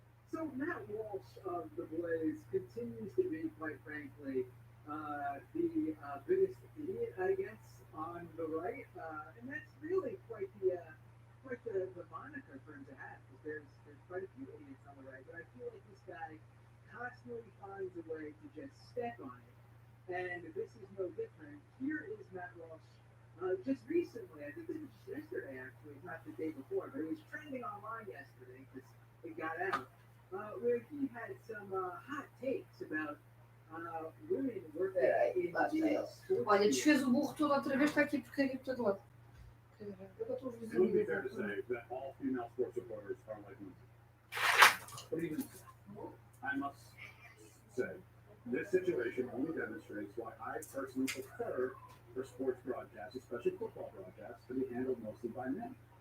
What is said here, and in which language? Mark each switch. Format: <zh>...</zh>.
<en>So Matt Walsh of The Blaze continues to be, quite frankly, the biggest idiot, I guess, on the right, and that's really quite the moniker for him to have, because there's quite a few idiots on the right, but I feel like this guy constantly finds a way to just step on it, and this is no different. Here is Matt Walsh, just recently, I think it was just yesterday actually, not the day before, but it was trending online yesterday because it got out, where he had some hot takes about women working in the sports.</en> <pt>Olha, desfez o burro todo outra vez, está aqui porque aqui por todo lado. Eu estou a</pt> <en>It would be fair to say that all female sports reporters are like me. But even so, I must say, this situation only demonstrates why I personally prefer for sports broadcasts, especially football broadcasts, to be handled mostly by men.</en>